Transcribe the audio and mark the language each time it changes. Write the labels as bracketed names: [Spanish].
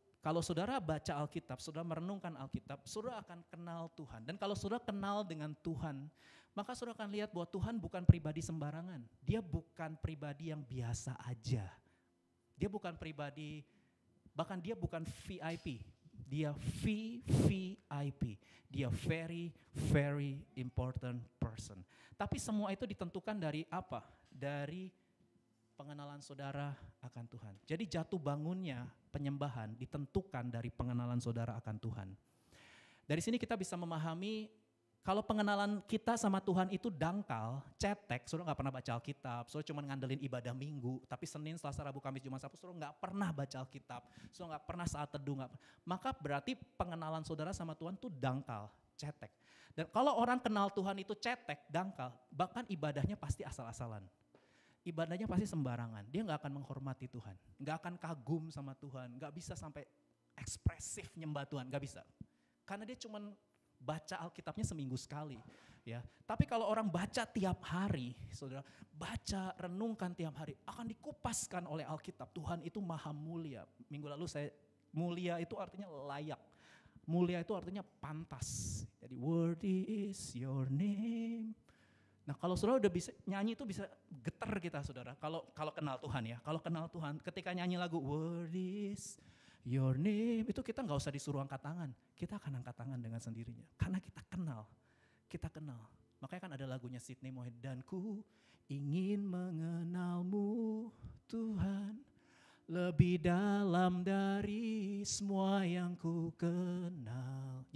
[Indonesian] Kalau saudara baca Alkitab, saudara merenungkan Alkitab, saudara akan kenal Tuhan. Dan kalau saudara kenal dengan Tuhan, maka saudara akan lihat bahwa Tuhan bukan pribadi sembarangan. Dia bukan pribadi yang biasa aja. Dia bukan pribadi, bahkan dia bukan VIP. Dia VVIP. Dia [English] very, very important person. [Indonesian] Tapi semua itu ditentukan dari apa? Dari pengenalan saudara akan Tuhan. Jadi jatuh bangunnya penyembahan ditentukan dari pengenalan saudara akan Tuhan. Dari sini kita bisa memahami kalau pengenalan kita sama Tuhan itu dangkal, cetek, saudara gak pernah baca Alkitab, saudara cuma ngandelin ibadah minggu, tapi Senin, Selasa, Rabu, Kamis, Jumat, Sabtu, saudara gak pernah baca Alkitab, saudara gak pernah saat teduh, maka berarti pengenalan saudara sama Tuhan itu dangkal, cetek. Dan kalau orang kenal Tuhan itu cetek, dangkal, bahkan ibadahnya pasti asal-asalan. Ibadahnya pasti sembarangan, dia gak akan menghormati Tuhan, gak akan kagum sama Tuhan, gak bisa sampai ekspresif nyembah Tuhan, gak bisa. Karena dia cuma baca Alkitabnya seminggu sekali. Ya. Tapi kalau orang baca tiap hari, saudara, baca, renungkan tiap hari, akan dikupaskan oleh Alkitab. Tuhan itu maha mulia. Minggu lalu mulia itu artinya layak. Mulia itu artinya pantas. Jadi [English] worthy is your name. [Indonesian] Nah kalau saudara udah bisa nyanyi itu bisa getar kita saudara. Kalau kenal Tuhan ya, kalau kenal Tuhan ketika nyanyi lagu [English] Worthy is your name [Indonesian] itu kita nggak usah disuruh angkat tangan, kita akan angkat tangan dengan sendirinya. Karena kita kenal. Makanya kan ada lagunya Sydney Mohede, dan ku ingin mengenalmu Tuhan lebih dalam dari semua yang ku kenal.